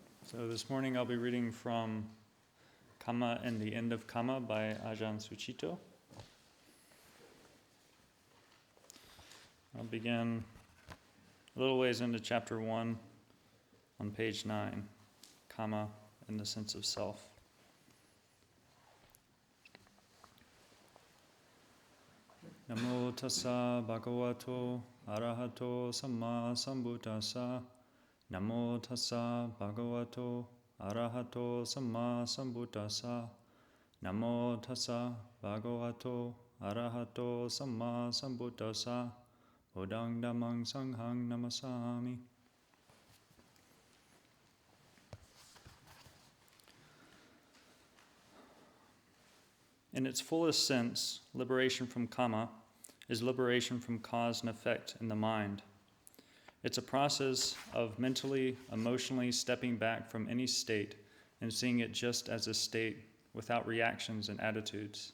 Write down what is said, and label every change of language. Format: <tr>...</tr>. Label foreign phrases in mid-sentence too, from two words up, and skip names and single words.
<en>So this morning I'll be reading from Kamma and the End of Kamma by Ajahn Sucitto. I'll begin a little ways into chapter 1 on page 9, Kamma and the sense of self.</en> <pi>Namo tassa bhagavato arahato samma sambuddhassa. Namo tassa bhagavato arahato samma sambuddhassa. Namo tassa bhagavato arahato samma sambuddhassa. Bodang dhammang sanghang namasami.</pi> <en>In its fullest sense, liberation from kamma is liberation from cause and effect in the mind. It's a process of mentally, emotionally stepping back from any state and seeing it just as a state without reactions and attitudes.</en>